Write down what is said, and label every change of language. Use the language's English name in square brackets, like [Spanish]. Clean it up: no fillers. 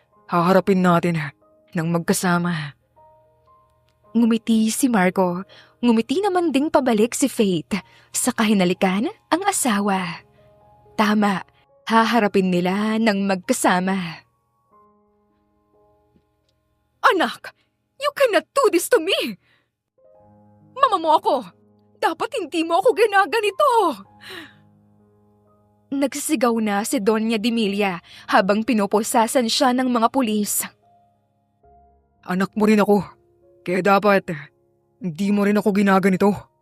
[Filipino] Haharapin natin ng magkasama. Ngumiti si Marco. Ngumiti naman ding pabalik si Faith. Sa kahinalikan ang asawa. Tama, haharapin nila ng magkasama. [English] Anak, you cannot do this to me! [Filipino] Mama mo ako! Dapat hindi mo ako ginaganito! Nagsisigaw na si Doña Demilia habang pinupusasan siya ng mga pulis. Anak mo rin ako. Kaya dapat, hindi mo rin ako ginaganito.